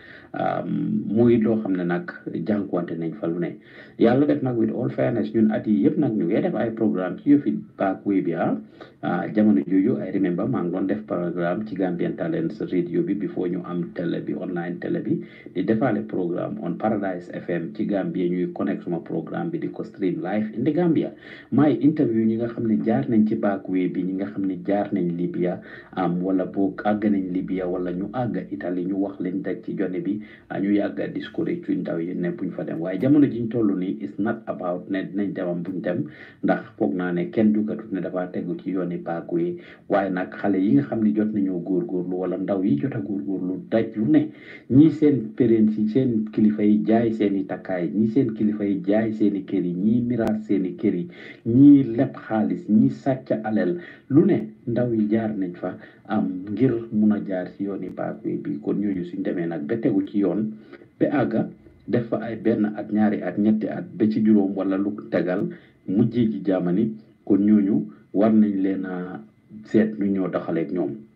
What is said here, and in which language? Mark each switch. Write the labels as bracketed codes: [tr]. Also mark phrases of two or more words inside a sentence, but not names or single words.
[wo] muy loo xam ne nag jànkuwante nañ fa lu ne yàlla def nag [en] with all fairness [wo] ñun at yi yëpp nag ñu ngi def ay programme ci yëfi [en] back way [wo] bi jamono jooju [en] I remember [wo] maa ngi doon def programme ci Gambian Talents radio bi before ñu am télé bi online télé bi di defaale programme on Paradise FM ci Gambia ñuy connect suma programme bi di ko [en] stream live in the Gambia [wo] maay interview ñi nga xam ne jaar nañ ci [en] back way [wo] bi ñi nga xam ne jaar nañ Libya wala boog àgg nañ Libya wala ñu àgg Italie ñu wax leen teg ci jone bi ñu yàgga discourage suñ ndaw yi ne buñ fa dem waaye jamono jiñ toll nii [en] is not about [wo] ne dinañ demam buñ dem ndax foog naa ne kenn jugatut ne dafa tegu ci yooni baaku yi waaye nag xale yi nga xam ne jot nañoo góorgóorlu wala ndaw yi jot a góorgóorlu daj lu ne ñii seen parents yi seen kilifa yi jaay seen i takkaay ñii seen kilifa yi jaay seen i kër yi ñii miraas seen i kër yi ñii leb xaalis ñii sàcc alal lu ne ndaw yi jaar nañ fa am ngir mun a jaar ci yooni baaku yi bi kon ñooñu suñ demee nag ba tegu ci yoon ba àgga def fa ay benn at ñaari at ñetti at ba ci juróom wala lu tegal mujjee ji jaamani kon ñooñu war nañ leen a seet nu ñoo doxaleeg ñoom